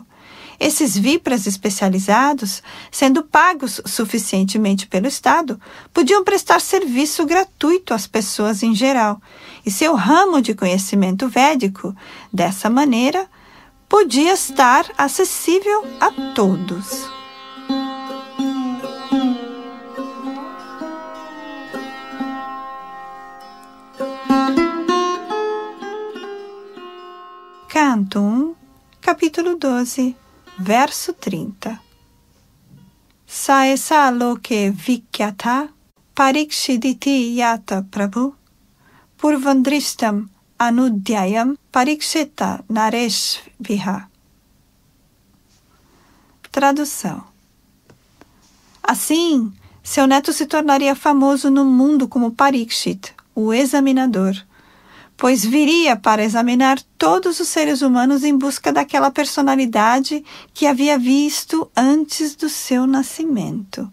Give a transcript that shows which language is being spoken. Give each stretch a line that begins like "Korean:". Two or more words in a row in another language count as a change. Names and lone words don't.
Portuguese: Esses Vipras especializados, sendo pagos suficientemente pelo Estado, podiam prestar serviço gratuito às pessoas em geral, e seu ramo de conhecimento védico, dessa maneira, podia estar acessível a todos. Canto 1, capítulo 12, verso 30.
Sanskrit: सएष लोके विख्यातः परीक्षिदिति यत् प्रभुः पूर्वंदृष्टम् अनुध्यायन् परीक्षेत नरेषु इह.
Portuguese: Tradução. Assim, seu neto se tornaria famoso no mundo como Parikshit, o examinador, pois viria para examinar todos os seres humanos em busca daquela personalidade que havia visto antes do seu nascimento.